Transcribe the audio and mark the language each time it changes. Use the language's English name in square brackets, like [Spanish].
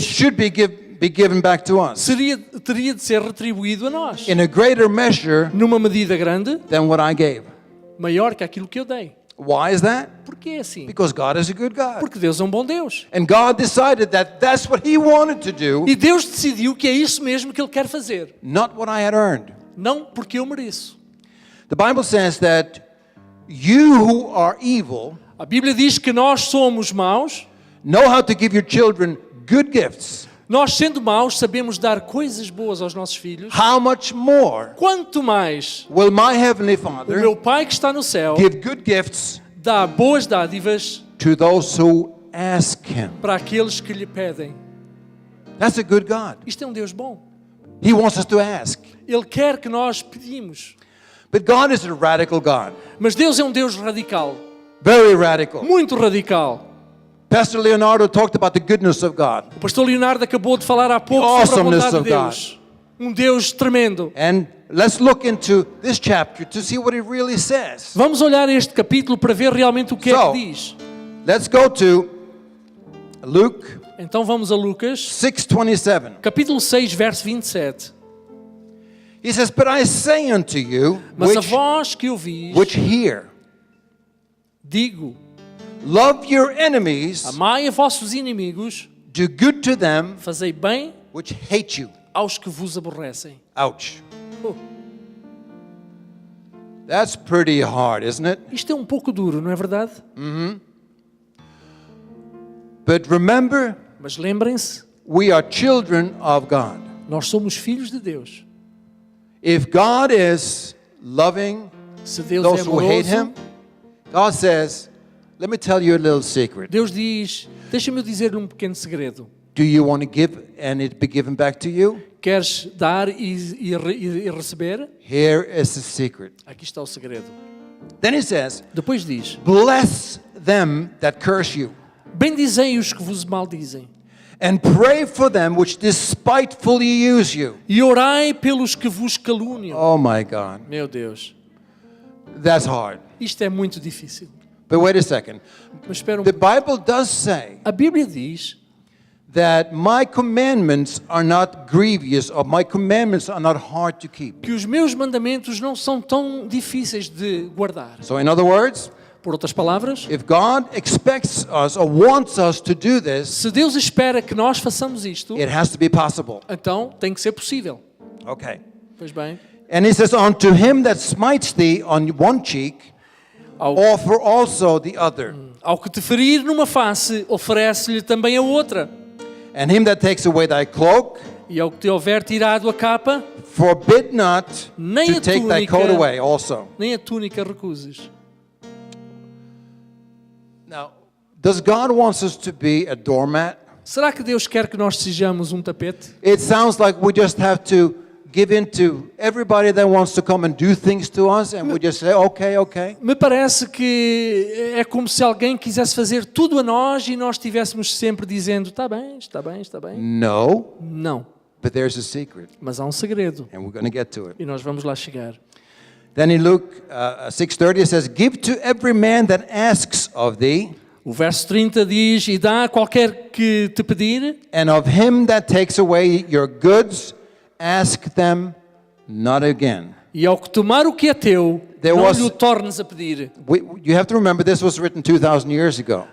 [English] should be given back to us [Portuguese] teria de ser retribuído a nós. [English] in a greater measure [Portuguese] Numa medida grande, [English] than what I gave. [Portuguese] maior que aquilo que eu dei. [English] Why is that? [Portuguese] Porquê é assim? [English] Because God is a good God. [Portuguese] Porque Deus é um bom Deus. [English] And God decided that that's what He wanted to do, [Portuguese] E Deus decidiu que é isso mesmo que Ele quer fazer. [English] not what I had earned. [Portuguese] Não porque eu mereço. [English] The Bible says that you who are evil [Portuguese] A Bíblia diz que nós somos maus. [English] know how to give your children good gifts. [Portuguese] Nós, sendo maus, sabemos dar coisas boas aos nossos filhos. [English] How much more [Portuguese] Quanto mais [English] will my Heavenly [Portuguese] o [English] Father [Portuguese] meu Pai que está no céu [English] give good gifts [Portuguese] dá boas dádivas [English] to those who ask Him? [Portuguese] para aqueles que lhe pedem. [English] That's a good God. [Portuguese] Isto é um Deus bom. [English] He wants us to ask. [Portuguese] Ele quer que nós pedimos. [English] But God is a radical God. [Portuguese] Mas Deus é um Deus radical. [English] Very radical. [Portuguese] Muito radical. [English] Pastor Leonardo talked about the goodness of God. [Portuguese] O pastor Leonardo acabou de falar há pouco [English] The [Portuguese] sobre a [English] awesomeness [Portuguese] bondade de [English] of [Portuguese] Deus. Um Deus tremendo. [English] And let's look into this chapter to see what it really says. [Portuguese] Vamos olhar este capítulo para ver realmente o que é [English] So- [Portuguese] que diz. [English] Let's go to Luke [Portuguese] Então vamos a Lucas, [English] 6:27. [Portuguese] capítulo 6, verso 27. [English] He says, "But I say unto you, [Portuguese] Mas a vós que ouvis, [English] which hear, [Portuguese] digo, [English] love your enemies, [Portuguese] amai a vossos inimigos, [English] do good to them [Portuguese] fazei bem [English] which hate you." [Portuguese] aos que vos aborrecem. [English] Ouch. Oh, That's pretty hard, isn't it? [Portuguese] isto é um pouco duro, não é verdade? [English] But remember, [Portuguese] Mas lembrem-se, [English] we are children of God. [Portuguese] nós somos filhos de Deus. [English] If God is loving [Portuguese] Se Deus é [English] those who hate [Portuguese] amoroso, [English] Him, God says, let me tell you a little secret. [Portuguese] Deus diz, deixa-me dizer-lhe um pequeno segredo. [English] Do you want to give and it be given back to you? [Portuguese] Queres dar e receber? [English] Here is the secret. [Portuguese] Aqui está o segredo. [English] Then He says, [Portuguese] Depois diz, [English] bless them that curse you, [Portuguese] bendizei os que vos maldizem [English] and pray for them which despitefully use you. [Portuguese] e orai pelos que vos caluniam. [English] Oh my God, [Portuguese] Meu Deus, [English] that's hard. [Portuguese] isto é muito difícil. [English] But wait a second. [Portuguese] Mas espera um [English] The [Portuguese] pouco. [English] Bible does say [Portuguese] A Bíblia diz [English] that my commandments are not grievous, or my commandments are not hard to keep. [Portuguese] que os meus mandamentos não são tão difíceis de guardar. [English] So in other words, [Portuguese] Por outras palavras, [English] if God expects us or wants us to do this, [Portuguese] se Deus espera que nós façamos isto, [English] it has to be possible. [Portuguese] então tem que ser possível. [English] Okay. [Portuguese] Pois bem. [English] And He says, unto him that smites thee on one cheek, offer also the other. [Portuguese] Ao que te ferir numa face, oferece-lhe também a outra. [English] And him that takes away thy cloak, [Portuguese] E ao que te houver tirado a capa, [English] forbid not [Portuguese] Nem [English] to [Portuguese] a [English] take thy [Portuguese] túnica. [English] coat away also. [Portuguese] nem a túnica recuses. [English] Now, does God want us to be a doormat? [Portuguese] Será que Deus quer que nós sejamos um tapete? [English] It sounds like we just have to give in to everybody that wants to come and do things to us, and we just say, okay, okay. [Portuguese] Me parece que é como se alguém quisesse fazer tudo a nós e nós estivéssemos sempre dizendo, está bem, está bem, está bem. [English] No, [Portuguese] Não, [English] but there's a secret, [Portuguese] mas há um segredo [English] and we're going to get to it. [Portuguese] e nós vamos lá chegar. [English] Then in Luke 6:30 it says, give to every man that asks of thee, [Portuguese] O verso 30 diz, e dá a qualquer que te pedir, [English] and of him that takes away your goods, ask them not again. [Portuguese] e ao que tomar o que é teu, [English] There [Portuguese] não [English] was- [Portuguese] lhe o tornes a pedir. [English] You have to remember this was written 2,000 years ago.